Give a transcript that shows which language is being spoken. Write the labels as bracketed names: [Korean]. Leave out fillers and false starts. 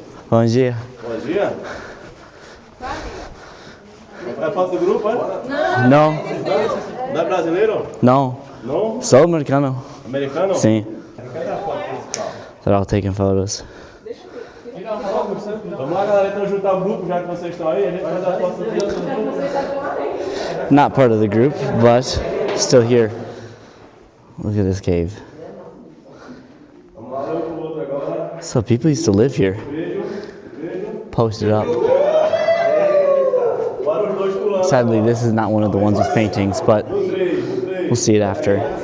[Portuguese] Bom dia. Vai foto do grupo, é? Não. Não é brasileiro? Não. Não? Sou americano. Americano? Sim. [English] They're all taking photos. [Portuguese] Vamos lá, galera, então juntar o grupo, já que vocês estão aí, a gente vai dar foto do grupo. [English] Not part of the group, but still here. Look at this cave. So people used to live here. Posted up. Sadly, this is not one of the ones with paintings, but we'll see it after.